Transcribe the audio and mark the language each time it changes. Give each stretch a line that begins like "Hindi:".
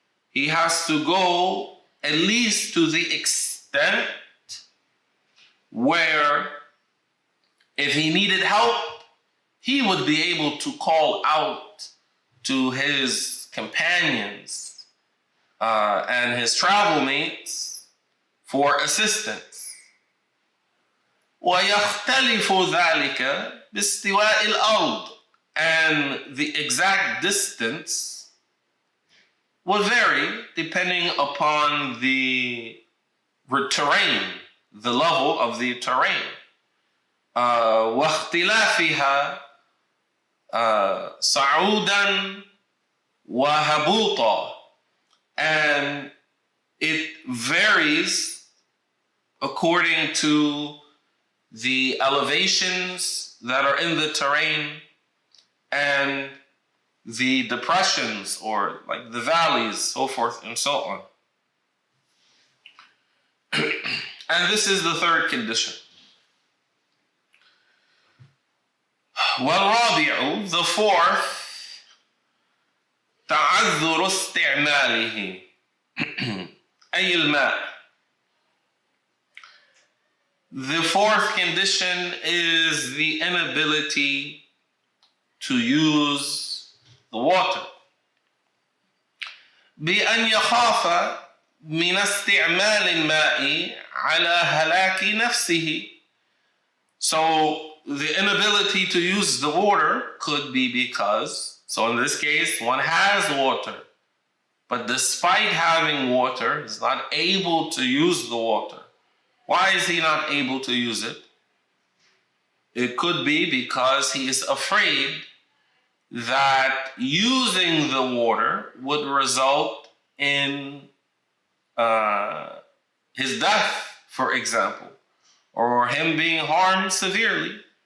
English: He has to go at least to the extent where if he needed help, he would be able to call out to his companions and his travel mates for assistance.
Arabic: ويختلف ذلك باستواء الأرض.
English: And the exact distance will vary depending upon the terrain, the level of the terrain.
Arabic: واختلافها صعودا وهبوطا.
English: And it varies according to the elevations that are in the terrain and the depressions, or like the valleys, so forth and so on. And this is the third condition.
Arabic: والرابع,
English: the fourth,
Arabic: تعذر استعماله أي الماء.
English: The fourth condition is the inability to use the water.
Arabic: بأن يخاف من استعمال الماء على هلاك نفسه.
English: So the inability to use the water could be because, so in this case, one has water, but despite having water, is not able to use the water. Why is he not able to use it? It could be because he is afraid that using the water would result in his death, for example, or him being harmed severely.